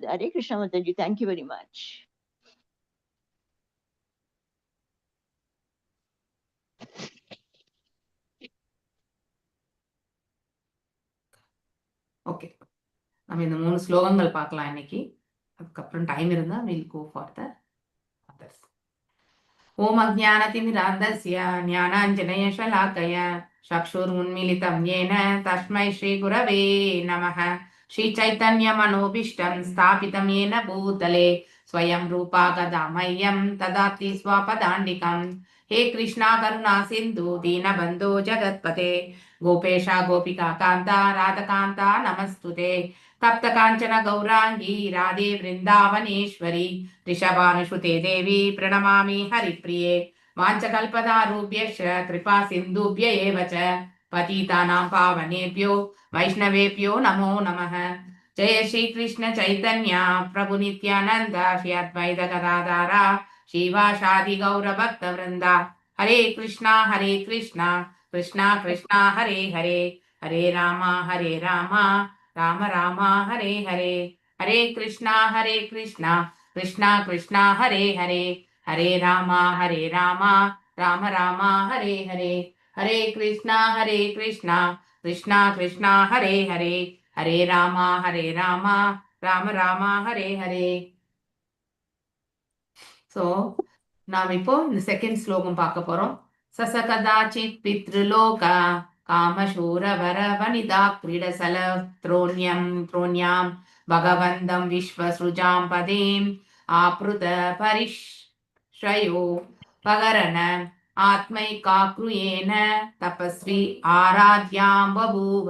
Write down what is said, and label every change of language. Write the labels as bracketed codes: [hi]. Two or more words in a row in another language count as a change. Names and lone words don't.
[ta] ஹரே கிருஷ்ண மாதாஜி, [en] thank you very much. [ta] ஓகே, நம்ம இந்த 3 ஸ்லோகங்கள் பார்க்கலாம் இன்னைக்கு. அதுக்கப்புறம் டைம் இருந்தா [en] we'll go for the others. [sa] ओम् अज्ञानतिमिरान्धस्य ज्ञानाञ्जनशलाकया चक्षुरुन्मीलितं येन तस्मै श्री गुरवे नमः. श्री चैतन्य मनोभीष्टं स्थापितं येन भूतले स्वयं रूपः कदा मह्यं ददाति स्वपदान्तिकम्. हे कृष्णा करुणा सिंधु दीनबंधो जगत्पते गोपेशा गोपिका कांता राधकांता नमस्तुते. तप्त कांचन गौरांगी राधे वृंदावनेश्वरी ऋषभानुसुते देवी प्रणमामि हरिप्रिये. वाञ्छकल्पतारुभ्यश्च कृपा सिन्धुभ्य एव च पतितानां पावनेभ्यो वैष्णवेभ्यो नमो नमः. जय श्री कृष्ण चैतन्य प्रभु नित्यानंद श्री अद्वैत गदाधर श्रीवासादि गौर भक्त वृंदा. हरे कृष्णा कृष्णा कृष्णा हरे हरे, हरे राम राम राम हरे हरे. हरे कृष्णा कृष्णा कृष्णा हरे हरे, हरे राम राम राम हरे हरे. हरे कृष्णा कृष्णा कृष्णा हरे हरे, हरे राम राम राम हरे हरे. [ta] ஸோ நாம் இப்போ இந்த செகண்ட் ஸ்லோகம் பார்க்க போறோம். [sa] स कदाचित् पितृलोक कामः सुर वर वनिता क्रीडाचल द्रोण्यां भगवन्तं विश्वसृजां पतिम् आभृत परिचर्यो पकरण आत्मै काग्र्येण तपस्वि आराधयां बभूव.